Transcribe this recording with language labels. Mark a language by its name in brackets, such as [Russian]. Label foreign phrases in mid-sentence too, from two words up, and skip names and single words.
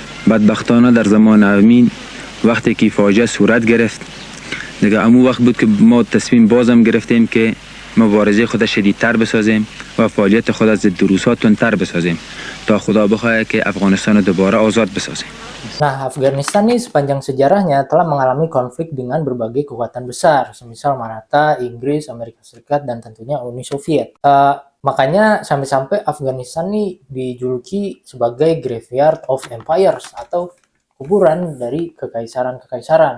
[Persian] بدبختانه در زمان امین وقتی که فاجعه صورت گرفت، دیگه امو وقت بود که ما تصمیم بازم گرفتیم که مبارزه خود شدیدتر بسازیم و فعالیت خود از ضد روس‌ها تندتر بسازیم تا خدا بخواهد که افغانستان رو دوباره آزاد بسازیم. [Indonesian] Nah, Afghanistan ini sepanjang sejarahnya telah mengalami konflik dengan berbagai kekuatan besar, semisal Maratha, Inggris, Amerika Serikat, dan tentunya Uni Soviet. Makanya sampai-sampai Afghanistan ini dijuluki sebagai [English] Graveyard of Empires [Indonesian] atau kuburan dari kekaisaran-kekaisaran.